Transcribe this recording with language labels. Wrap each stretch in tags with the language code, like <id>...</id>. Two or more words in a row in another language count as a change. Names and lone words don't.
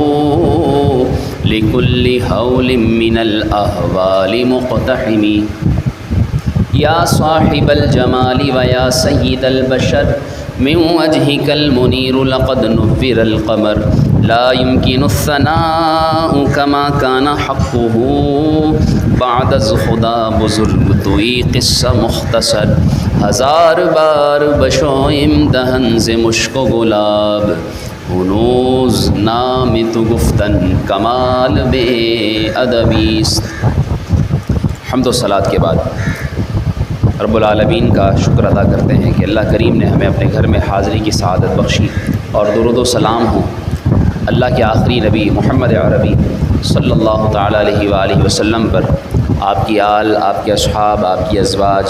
<ar>لكل هول من الأهوال مقتحم يا صاحب الجمال ويا سيد البشر من وجهك المنير لقد نفر القمر لا يمكن الثناء كما كان حقه</ar> <fa>بعد از خدا بزرگ توی قصہ مختصر ہزار بار بشویم دہن سے مشک و گلاب ہنوز نام تو گفتن کمال بے ادبیست۔</fa> <ur>حمد و صلات کے بعد رب العالمین کا شکر ادا کرتے ہیں کہ اللہ کریم نے ہمیں اپنے گھر میں حاضری کی سعادت بخشی، اور درود و سلام ہوں اللہ کے آخری نبی محمد عربی صلی اللہ تعالیٰ علیہ وآلہ وسلم پر، آپ کی آل، آپ کے اصحاب، آپ کی ازواج،</ur>